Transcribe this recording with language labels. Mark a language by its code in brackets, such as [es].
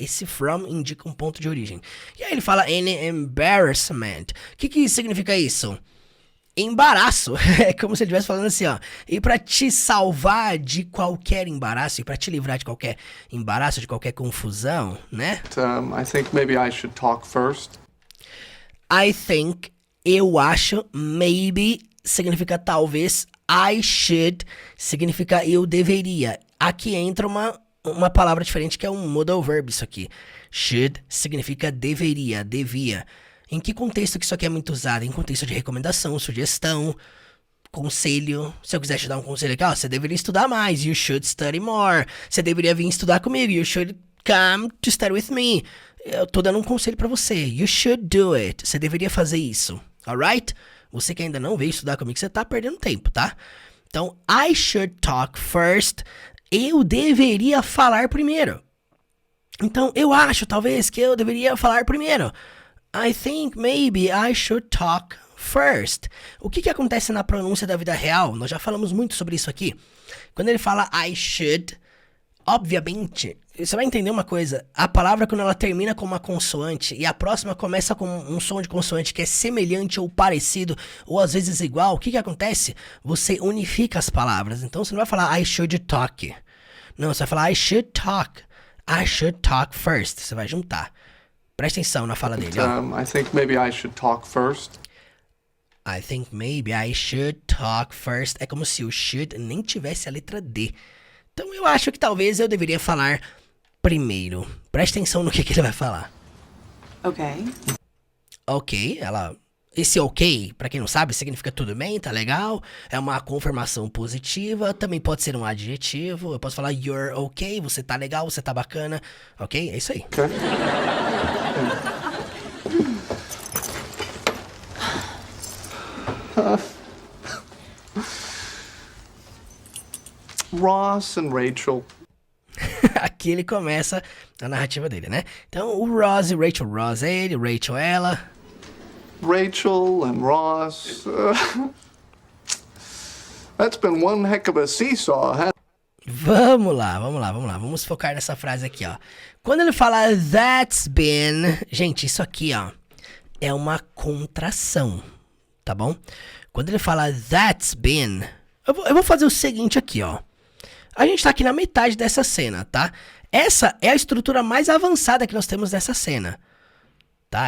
[pt] Esse from indica um ponto de origem. E aí ele fala any embarrassment. O que significa isso? Embaraço. É como se ele estivesse falando assim, ó. E pra te salvar de qualquer embaraço, e pra te livrar de qualquer embaraço, de qualquer confusão, né? [en] I think maybe I should talk first. [pt] I think, eu acho, maybe significa talvez, I should significa eu deveria. Aqui entra uma palavra diferente que é um modal verb isso aqui. Should significa deveria, devia. Em que contexto que isso aqui é muito usado? Em contexto de recomendação, sugestão, conselho. Se eu quiser te dar um conselho aqui, você deveria estudar mais. [en] You should study more. [pt] Você deveria vir estudar comigo. [en] You should come to study with me. [pt] Eu tô dando um conselho pra você. [en] You should do it. [pt] Você deveria fazer isso. [en] Alright? [pt] Você que ainda não veio estudar comigo, você tá perdendo tempo, tá? Então, [en] I should talk first. [pt] Eu deveria falar primeiro. Então, eu acho, talvez, que eu deveria falar primeiro. [en] I think maybe I should talk first. [pt] O que acontece na pronúncia da vida real? Nós já falamos muito sobre isso aqui. Quando ele fala I should, obviamente, você vai entender uma coisa. A palavra, quando ela termina com uma consoante e a próxima começa com um som de consoante que é semelhante ou parecido, ou às vezes igual, o que acontece? Você unifica as palavras. Então, você não vai falar I should talk. Não, você vai falar I should talk. [en] I should talk first. [pt] Você vai juntar. Presta atenção na fala dele, ó. [en] I think maybe I should talk first. I think maybe I should talk first. [pt] É como se o should nem tivesse a letra D. Então eu acho que talvez eu deveria falar primeiro. Presta atenção no que ele vai falar. [en] Okay. [pt] Ok, ela Esse ok, pra quem não sabe, significa tudo bem, tá legal. É uma confirmação positiva, também pode ser um adjetivo. Eu posso falar [en] you're okay, [pt] você tá legal, você tá bacana, ok? É isso aí. [en] Okay. Ross and Rachel. [pt] Aqui ele começa a narrativa dele, né? Então, o Ross e Rachel, Ross é ele, Rachel é ela. [en] Rachel and Ross. That's been one heck of a seesaw, huh? [pt] Vamos lá. Vamos focar nessa frase aqui, ó. Quando ele fala that's been... Gente, isso aqui, ó, é uma contração, tá bom? Quando ele fala that's been... Eu vou fazer o seguinte aqui, ó. A gente tá aqui na metade dessa cena, tá? Essa é a estrutura mais avançada que nós temos nessa cena. Tá?